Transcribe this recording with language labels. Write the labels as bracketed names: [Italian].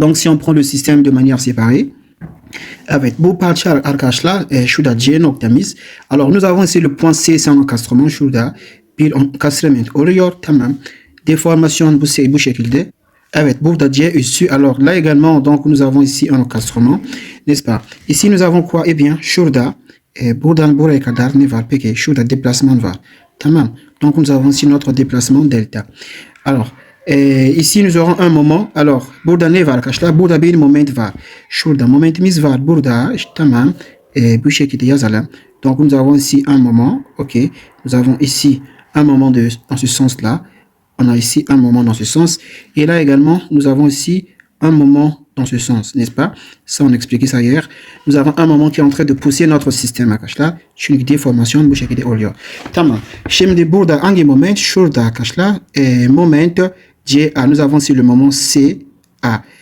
[French] Donc si on prend le système de manière séparée. [Turkish] Evet. Bu parça arkadaşlar şurada C noktamız. [French] Alors nous avons ici le point C sans encastrement. [Turkish] Şurada bir encastrement oluyor. Tamam. Déformation bu şekilde. Evet, burada C üssü. [French] Alors là également, donc nous avons ici un encastrement, n'est-ce pas? Ici nous avons quoi? Eh bien, [Turkish] şurada, buradan buraya kadar ne var? Peki, şurada déplacement var. Tamam. [French] Donc nous avons ici notre déplacement delta. Alors, ici nous aurons un moment. [Turkish] Alors, burada ne var arkadaşlar? Burada bir moment var. Şurada momentimiz var. Burada, tamam. Bu şekilde yazalım. [French] Donc nous avons ici un moment. Ok. Nous avons ici un moment dans ce sens-là. On a ici un moment dans ce sens. Et là également, nous avons ici un moment dans ce sens, n'est-ce pas? Ça, on expliquait ça hier. Nous avons un moment qui est en train de pousser notre système [Turkish] arkadaşlar. Çünkü deformasyon bu şekilde oluyor. Tamam. Şimdi burada hangi moment? Şurada arkadaşlar. Moment CA. [French] Nous avons ici le moment CA.